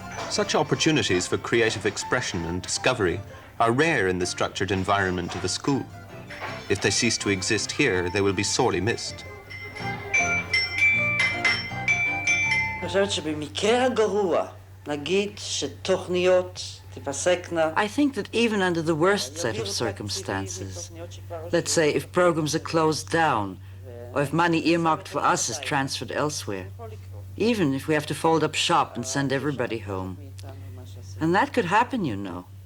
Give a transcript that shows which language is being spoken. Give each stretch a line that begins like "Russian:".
English: Such opportunities for creative expression and discovery are rare in the structured environment of a school. If they cease to exist here, they will be sorely missed.
Hebrew: אני חושבת שבמקרה הגרוע, נגיד שתוכניות תפסקנה.
English: I think that even under the worst set of circumstances, let's say if programs are closed down, or if money earmarked for us is transferred elsewhere, even if we have to fold up shop and send everybody home. And that could happen, you know.